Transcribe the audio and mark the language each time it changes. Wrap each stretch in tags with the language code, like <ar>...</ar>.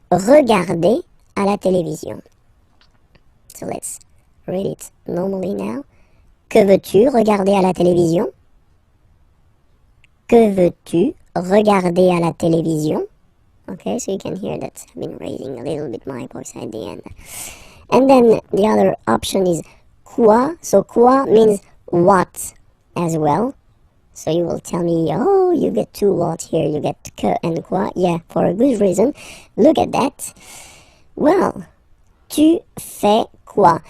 <fr>Regarder à la télévision.</fr> <en>So let's read it normally now.</en> <fr>Que veux-tu? Regarder à la télévision. Que veux-tu? Regarder à la télévision.</fr> <en>Okay, so you can hear that I've been raising a little bit my voice at the end. And then the other option is quoi. So quoi means what as well. So you will tell me, oh, you get two what here, you get que and quoi. Yeah, for a good reason. Look at that. Well,</en> <fr>tu fais quoi?</fr>